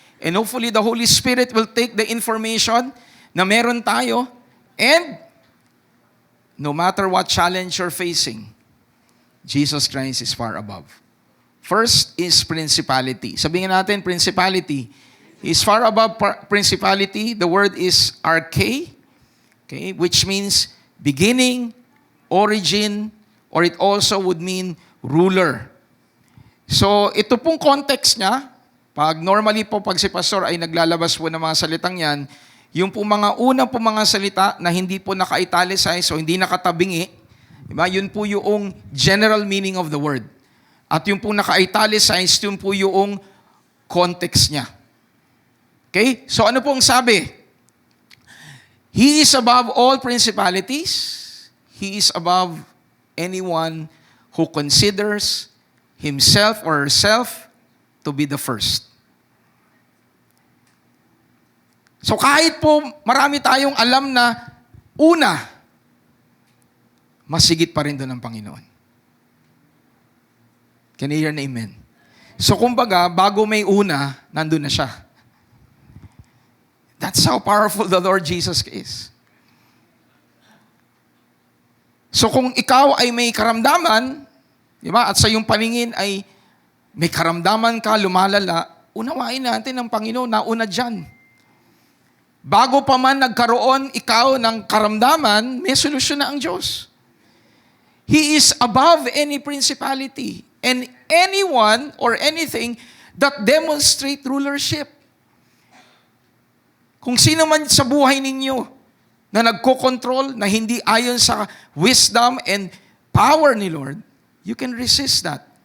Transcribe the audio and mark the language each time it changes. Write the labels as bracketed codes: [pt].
[en] And hopefully the Holy Spirit will take the information [tl] na meron tayo [en] and no matter what challenge you're facing, Jesus Christ is far above. First is principality. [tl] Sabihin natin, [en] principality. Is far above principality. The word is arche, okay, which means beginning, origin, or it also would mean ruler. [tl] So, ito pong context niya, pag normally po pag si pastor ay naglalabas po ng mga salitang yan, yung po mga unang po mga salita na hindi po naka-italicize o hindi nakatabingi, diba? Yun po yung [en] general meaning of the word. [tl] At yung po naka-italicize, yun po yung context niya. Okay? So ano pong sabi? [en] He is above all principalities. He is above anyone who considers himself or herself to be the first. [tl] So kahit po marami tayong alam na una, masigit pa rin doon ang Panginoon. [en] Can you hear an amen? [tl] So kumbaga, bago may una, nandun na siya. [en] That's how powerful the Lord Jesus is. [tl] So kung ikaw ay may karamdaman, di ba, at sa iyong paningin ay may karamdaman ka, lumalala, unawain natin ang Panginoon, nauna dyan. Bago pa man nagkaroon ikaw ng karamdaman, may solusyon na ang Diyos. [en] He is above any principality and anyone or anything that demonstrate rulership. [tl] Kung sino man sa buhay ninyo na nagko-control, na hindi ayon sa [en] wisdom and power [tl] ni Lord, [en] you can resist that.